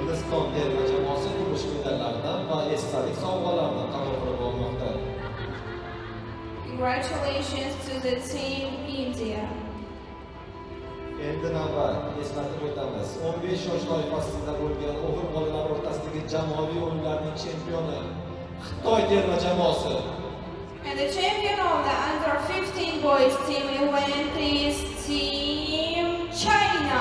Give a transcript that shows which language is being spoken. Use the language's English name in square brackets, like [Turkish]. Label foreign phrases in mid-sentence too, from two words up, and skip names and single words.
[Uzbek] O'zbekiston terma jamoasi kumush medallardan va esdalik sovg'alarni qabul qilib olmoqda. [English] Congratulations to the team India. [Uzbek] Endi navbat eslatib o'tamiz. 15 yosh toifasida bo'lgan o'g'il bolalar o'rtasidagi jamoaviy o'yinlarning chempioni Xitoy terma jamoasi. [English] And the champion of the under 15 boys team event is Team China.